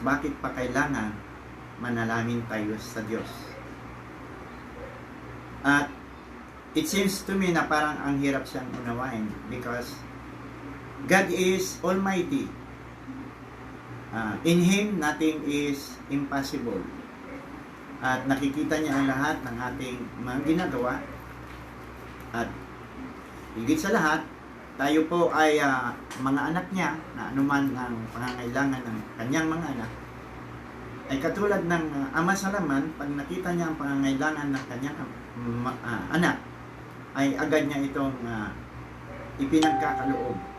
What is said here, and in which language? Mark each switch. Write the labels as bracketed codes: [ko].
[tl] Bakit pa kailangan manalangin tayo sa Diyos? [en] At it seems to me [tl] na parang ang hirap siyang unawain, [en] because God is Almighty. In Him, nothing is impossible. [tl] At nakikita niya ang lahat ng ating mga ginagawa. At higit sa lahat, tayo po ay mga anak niya, na anuman ang pangangailangan ng kanyang mga anak, ay katulad ng ama sa laman, pag nakita niya ang pangangailangan ng kanyang anak, ay agad niya itong ipinagkakaloob.